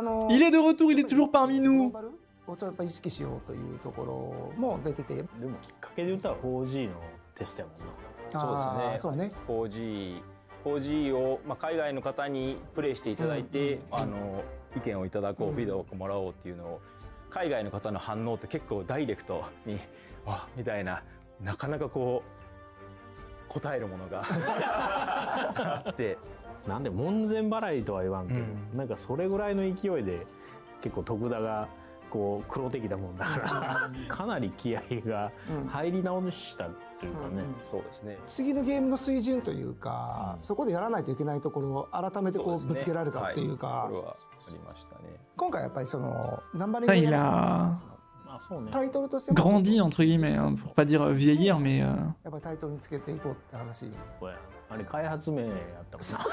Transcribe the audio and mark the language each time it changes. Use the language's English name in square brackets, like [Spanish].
[French] Il est de retour, il est toujours parmi nous. [Japanese] やっぱ意識しようというところも出てて、でもきっかけで言ったら 4G のテストやもんな。そうですね。 4G を、海外の方にプレイしていただいて、意見をいただこう、フィードバックをもらおうっていうのを、海外の方の反応って結構ダイレクトにみたいな、なかなかこう答えるものがあって、なんで門前払いとは言わんけど、なんかそれぐらいの勢いで結構徳田がこう黒敵だもんだからかなり気合が入り直したというかね。そうですね。次のゲームの水準というか、そこでやらないといけないところを改めてこうぶつけられたっていうか、これはありましたね。今回やっぱりそのナンバリング [French] Il a [Japanese] タイトルとしても [French] grandi entre guillemets, hein, pour pas dire vieillir, mais [Japanese] やっぱりタイトルにつけていこうって話。あれ開発名やったもん。